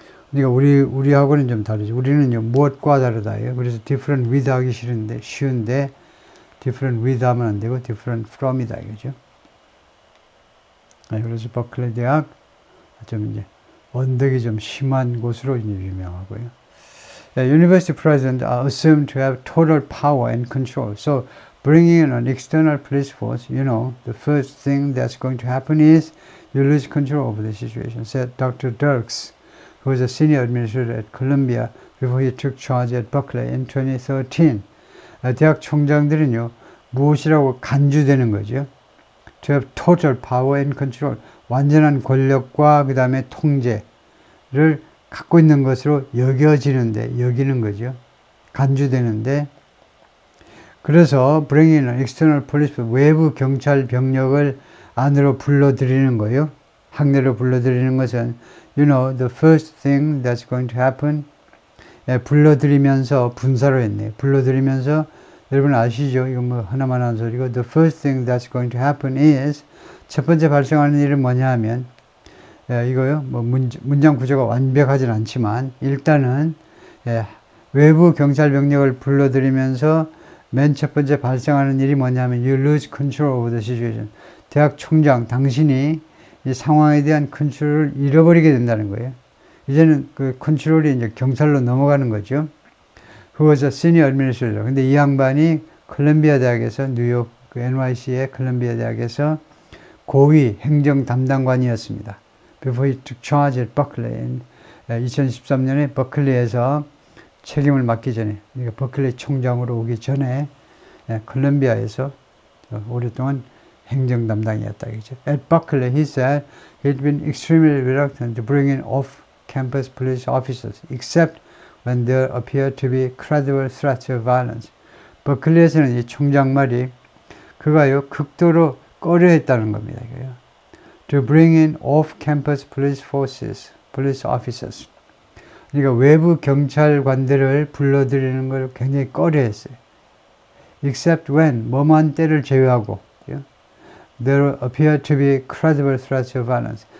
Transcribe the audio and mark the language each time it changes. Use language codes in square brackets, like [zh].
[ko] 그러니까 우리하고는 좀 다르죠. 우리는요, 무엇과 다르다예요. 그래서 different with 하기 쉬운데 different with 하면 안 되고 different from이다 이거죠. 그래서 버클리 대학 좀 이제 언덕이 좀 심한 곳으로 이제 유명하고요. [en] University presidents are assumed to have total power and control. So bringing in an external police force, the first thing that's going to happen is you lose control over the situation, said Dr. Dirks, who was a senior administrator at Columbia before he took charge at Berkeley in 2013. [ko] 대학 총장들은요, 무엇이라고 간주되는 거죠? [en] To have total power and control, [ko] 완전한 권력과 그 다음에 통제를 갖고 있는 것으로 여기는 거죠. 간주되는데, 그래서 [en] bring in an external police, [ko] 외부 경찰 병력을 안으로 불러들이는 거예요. 학내로 불러들이는 것은 [en] the first thing that's going to happen, [ko] 불러들이면서 분사로 했네요. 불러들이면서, 여러분 아시죠? 이거 뭐 하나만 하는 소리고, [en] the first thing that's going to happen is, [ko] 첫 번째 발생하는 일은 뭐냐 하면, 이거요, 뭐 문장 구조가 완벽하진 않지만, 일단은, 외부 경찰 병력을 불러들이면서 맨 첫 번째 발생하는 일이 뭐냐면, [en] you lose control over the situation. [ko] 대학 총장, 당신이 이 상황에 대한 컨트롤을 잃어버리게 된다는 거예요. 이제는 그 컨트롤이 이제 경찰로 넘어가는 거죠. [en] Who was a senior administrator. [ko] 근데 이 양반이 콜롬비아 대학에서 뉴욕 그 NYC의 콜롬비아 대학에서 고위 행정 담당관이었습니다. [en] Before he took charge at Berkeley, [ko] 2013년에 버클리에서 책임을 맡기 전에, 그러니까 버클리 총장으로 오기 전에 콜롬비아에서 오랫동안 행정 담당이었다. 그죠? [en] At Berkeley, he said he'd been extremely reluctant to bring in off-campus police officers, except when there appeared to be credible threats of violence. [ko] 버클리에서는 이 총장 말이 그가요 극도로 꺼려했다는 겁니다. [en] To bring in off-campus police forces, police officers. [ko] 그러니까 외부 경찰관들을 불러들이는 걸 굉장히 꺼려했어요. [en] Except when, [ko] 뭐만 때를 제외하고 [en] there appear to be credible threats of violence.